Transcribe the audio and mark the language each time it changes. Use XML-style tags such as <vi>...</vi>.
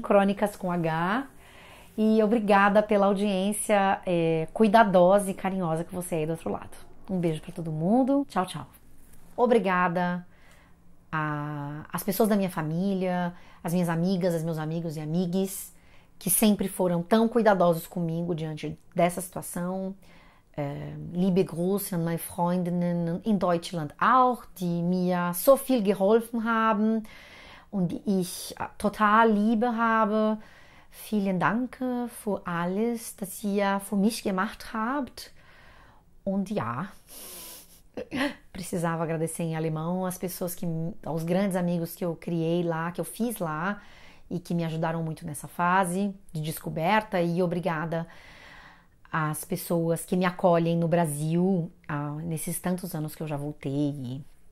<pt>Crônicas com H. E obrigada pela audiência cuidadosa e carinhosa que você é aí do outro lado. Um beijo para todo mundo. Tchau, tchau. Obrigada às pessoas da minha família, as minhas amigas, os meus amigos e amigues, que sempre foram tão cuidadosos comigo diante dessa situação.</pt> <de>Liebe Grüße an meine Freundinnen in Deutschland auch, die mir so viel geholfen haben und die ich total liebe habe. Vielen Dank für alles, das ihr für mich gemacht habt. Und ja,</de> <pt>precisava agradecer em alemão as pessoas aos grandes amigos que eu criei lá, que eu fiz lá e que me ajudaram muito nessa fase de descoberta, e obrigada às pessoas que me acolhem no Brasil nesses tantos anos que eu já voltei e</pt>